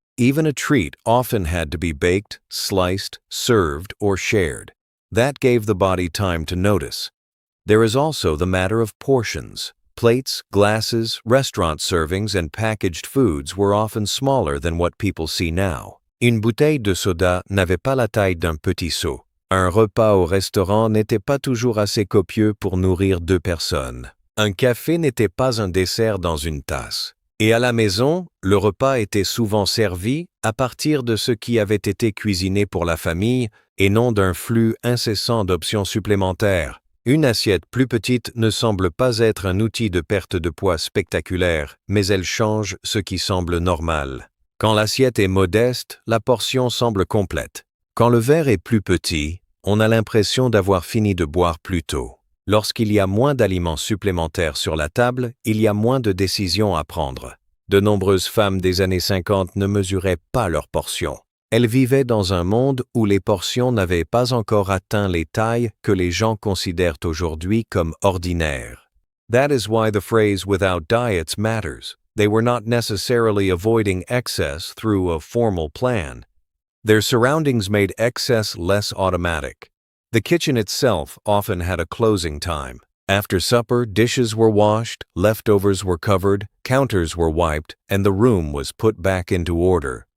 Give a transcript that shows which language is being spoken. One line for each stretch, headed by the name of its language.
English: Even a treat often had to be baked, sliced, served, or shared. That gave the body time to notice. There is also the matter of portions. Plates, glasses, restaurant servings, and packaged foods were often smaller than what people see now.
French: Une bouteille de soda n'avait pas la taille d'un petit seau. Un repas au restaurant n'était pas toujours assez copieux pour nourrir 2 personnes. Un café n'était pas un dessert dans une tasse. Et à la maison, le repas était souvent servi à partir de ce qui avait été cuisiné pour la famille et non d'un flux incessant d'options supplémentaires. Une assiette plus petite ne semble pas être un outil de perte de poids spectaculaire, mais elle change ce qui semble normal. Quand l'assiette est modeste, la portion semble complète. Quand le verre est plus petit, on a l'impression d'avoir fini de boire plus tôt. Lorsqu'il y a moins d'aliments supplémentaires sur la table, il y a moins de décisions à prendre. De nombreuses femmes des années 50 ne mesuraient pas leurs portions. Elles vivaient dans un monde où les portions n'avaient pas encore atteint les tailles que les gens considèrent aujourd'hui comme ordinaires.
English: That is why the phrase "without diets" matters. They were not necessarily avoiding excess through a formal plan. Their surroundings made excess less automatic. The kitchen itself often had a closing time. After supper, dishes were washed, leftovers were covered, counters were wiped, and the room was put back into order.